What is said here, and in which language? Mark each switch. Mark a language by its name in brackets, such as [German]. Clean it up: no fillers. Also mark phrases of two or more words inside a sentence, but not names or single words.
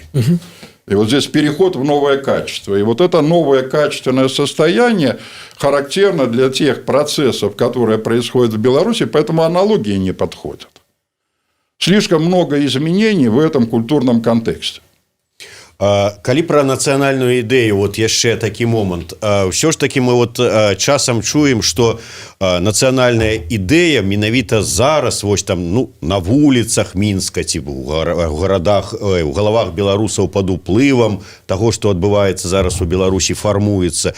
[Russian] И вот здесь переход в новое качество. И вот это новое качественное состояние характерно для тех процессов, которые происходят в Беларуси, поэтому аналогии не подходят. Слишком много изменений в этом культурном контексте. [Belarusian] Калі пра нацыянальную ідэю вот яшчэ такі момант, ўсё ж такі мы вот часам чуем, што нацыянальная ідэя менавіта зараз вось там на вуліцах Мінска ці у гарадах, у галавах беларусаў пад уплывам таго, што адбываецца зараз у Беларусі, фармуецца.